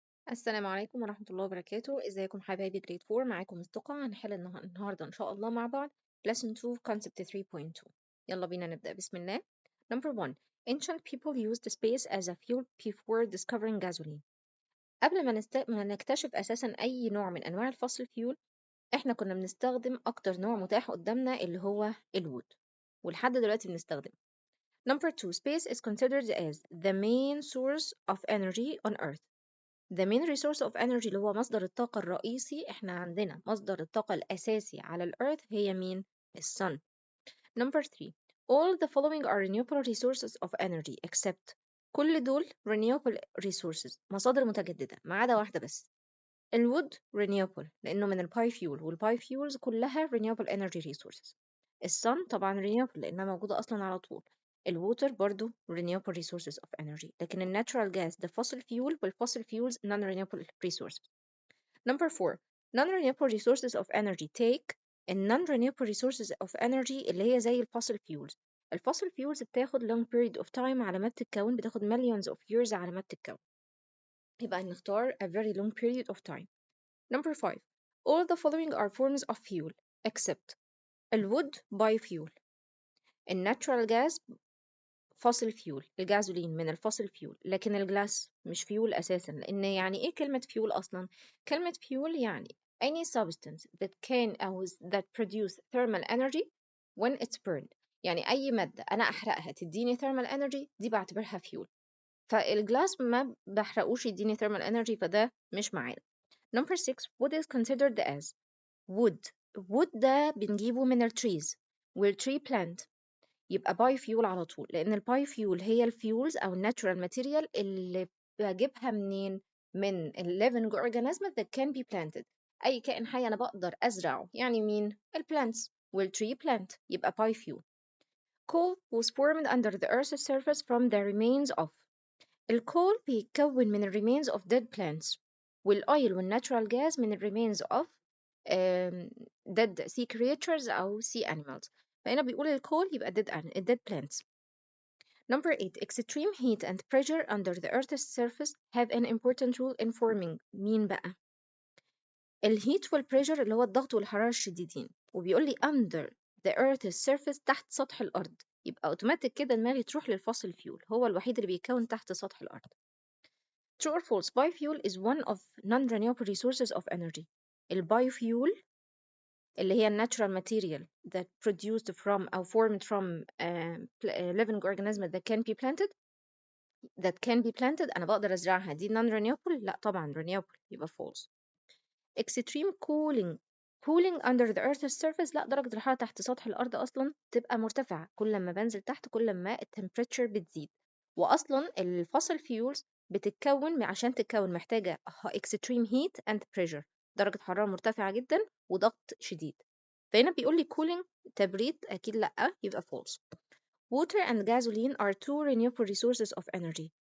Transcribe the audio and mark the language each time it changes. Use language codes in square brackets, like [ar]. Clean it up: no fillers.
[ar] السلام عليكم ورحمة الله وبركاته. ازيكم حبايبي جريد 4؟ معاكم مستقى. هنحل النهاردة ان شاء الله مع بعض [en] lesson 2 concept 3.2. [ar] يلا بينا نبدأ بسم الله. [en] Number 1. Ancient people used space as a fuel before discovering gasoline. [ar] قبل ما نكتشف أساسا أي نوع من أنواع الفossil fuel، احنا كنا بنستخدم أكتر نوع متاح قدامنا اللي هو الوود، ولحد دلوقتي بنستخدمه. [en] Number 2. Space is considered as the main source of energy on Earth. The main resource of energy [ar] اللي هو مصدر الطاقة الرئيسي. احنا عندنا مصدر الطاقة الأساسي على الأرض هي مين؟ السن. [en] Number 3. All the following are renewable resources of energy except. [ar] كل دول [en] renewable resources، [ar] مصادر متجددة، ما عدا واحدة بس. الwood renewable لأنه من الباي فيول، والباي فيولز كلها [en] renewable energy resources. [ar] السن طبعا renewable لأنها موجودة أصلا على طول. الووتر برضو renewable resources of energy، لكن الناتشورال جاز ده fossil fuel، والfossil fuels non-renewable resources. [en] Number 4. Non-renewable resources of energy take. non-renewable resources of energy [ar] اللي هي زي الفossil fuels. الفossil fuels بتاخد [en] long period of time [ar] على ما بتتكون، بتاخد [en] millions of years [ar] على ما بتتكون، يبقى نختار [en] a very long period of time. Number 5. All the following are forms of fuel except. الwood biofuel. [ar] الناتشورال gas fossil fuel، الجازولين من الفossil fuel، لكن الجلاس مش fuel أساسا. لأن يعني إيه كلمة [en] fuel أصلا؟ كلمة fuel يعني any substance that can أو that produce thermal energy when it's burned. [ar] يعني أي مادة أنا أحرقها تديني thermal energy دي بعتبرها fuel. فالجلاس ما بحرقوش يديني thermal energy، فده مش معانا. [en] Number 6. Wood is considered as. [ar] wood ده بنجيبه من التريز، والtree plant يبقى باي فيول على طول، لأن الباي فيول هي الفيولز أو الناتشورال ماتيريال اللي بجيبها منين؟ من [en] living organism that can be planted. [ar] أي كائن حي أنا بقدر أزرعه، يعني مين؟ البلانتس، والtree plant يبقى باي فيول. [en] Coal was formed under the earth's surface from the remains of. [ar] الكول بيتكون من [en] remains of dead plants، [ar] والأويل والناتشورال gas من [en] remains of dead sea creatures [ar] أو sea animals. فهنا بيقول الكول يبقى dead plants. [en] Number 8. Extreme heat and pressure under the Earth's surface have an important role in forming. [ar] مين بقى؟ الهيت والبريشر اللي هو الضغط والحرارة الشديدين، وبيقول لي [en] under the Earth's surface [ar] تحت سطح الأرض، يبقى اوتوماتيك كده دماغي تروح للفوسيل فيول، هو الوحيد اللي بيتكون تحت سطح الأرض. [en] True or false? Biofuel is one of non-renewable resources of energy. [ar] البايوفيول اللي هي [en] natural material that produced from أو formed from living organism that can be planted [ar] أنا بقدر أزرعها، دي [en] non-renewable؟ لا طبعا renewable، يبقى false. [ar] Extreme cooling under the earth's surface، لا درجة الحرارة تحت سطح الأرض أصلا تبقى مرتفعة، كل ما بنزل تحت كل ما التمبريتشر بتزيد، وأصلا الفossil fuels بتتكون عشان تتكون محتاجة [en] extreme heat and pressure، [ar] درجة حرارة مرتفعة جدا وضغط شديد. فهنا بيقول لي cooling تبريد، أكيد لأ، يبقى false. [en] Water and gasoline are two renewable resources of energy.